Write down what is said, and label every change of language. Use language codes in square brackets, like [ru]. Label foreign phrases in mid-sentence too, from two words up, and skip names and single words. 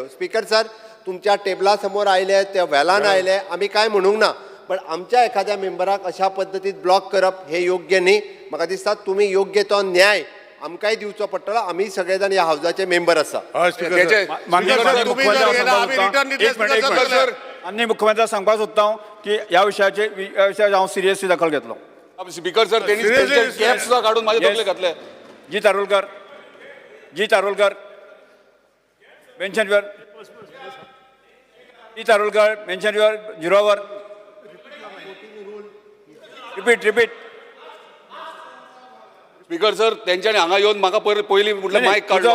[kok] स्पीकर सर तुमच्या टेबला समोर आयले त्या वेलान आयले आमी काय म्हणूंक ना पण आमच्या एखाद्या मेंबराक अशा पद्दतीत ब्लॉक करप हे योग्य न्ही. म्हाका दिसता तुम्ही योग्य तो न्याय आमकांय दिवचो पडटलो. आमी सगळे जाण ह्या हाऊसाचे मेंबर आसा. माननीय मुख्यमंत्री सांगपाक सोदता हांव की ह्या विशयाचेर हांव सिरियसली दखल घेतलो. [mr] स्पीकर सर त्यांनी कॅप सुद्धा काढून माझ्या तकले घातले. [en] G Tarolkar mention your G Tarolkar mention your zero hour repeat [kok] स्पीकर सर त्यांच्यानी हांगा येऊन म्हाका पयलीं म्हटलं मायक काढलो.